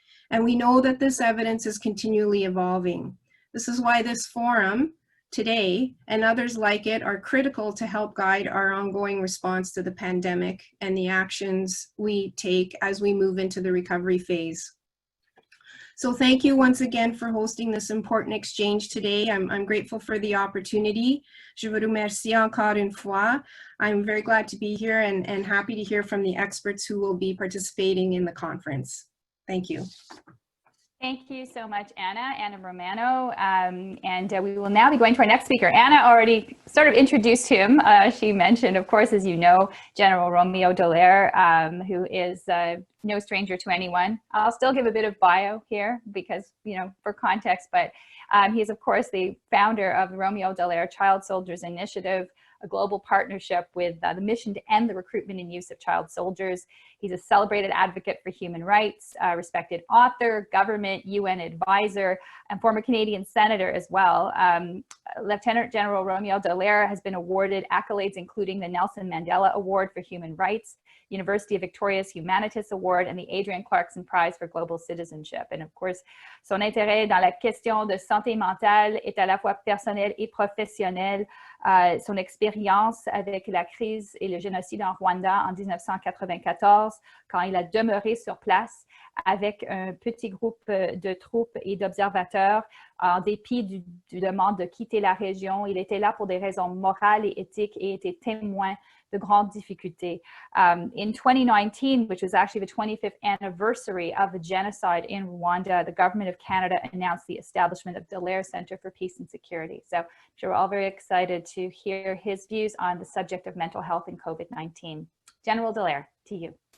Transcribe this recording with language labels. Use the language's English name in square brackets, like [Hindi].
[English] And we know that this evidence is continually evolving. This is why this forum today and others like it are critical to help guide our ongoing response to the pandemic and the actions we take as we move into the recovery phase. So thank you once again for hosting this important exchange today. I'm grateful for the opportunity. [French] Je vous remercie encore une fois. [English] I'm very glad to be here and happy to hear from the experts who will be participating in the conference. Thank you. Thank you so much, Anna Romano. We will now be going to our next speaker. Anna already sort of introduced him. She mentioned, of course, as you know, General Romeo Dallaire, who is no stranger to anyone. I'll still give a bit of bio here because, you know, for context, but he is, of course, the founder of the Romeo Dallaire Child Soldiers Initiative, a global partnership with the mission to end the recruitment and use of child soldiers. He's a celebrated advocate for human rights, respected author, government, UN advisor, and former Canadian senator as well. Lieutenant General Romeo Dallaire has been awarded accolades including the Nelson Mandela Award for Human Rights, University of Victoria's Humanities Award, and the Adrienne Clarkson Prize for Global Citizenship. And of course, [French] son intérêt dans la question de santé mentale est à la fois personnel et professionnel. Son expérience avec la crise et le génocide en Rwanda en 1994, quand il a demeuré sur place avec un petit groupe de troupes et d'observateurs, en dépit du demande de quitter la région. Il était là pour des raisons morales et éthiques et était témoin de grandes difficultés. [English] In 2019, which was actually the 25th anniversary of the genocide in Rwanda, the government of Canada announced the establishment of Dallaire Center for Peace and Security. So I'm sure we're all very excited to hear his views on the subject of mental health and COVID-19. General Dallaire, to you.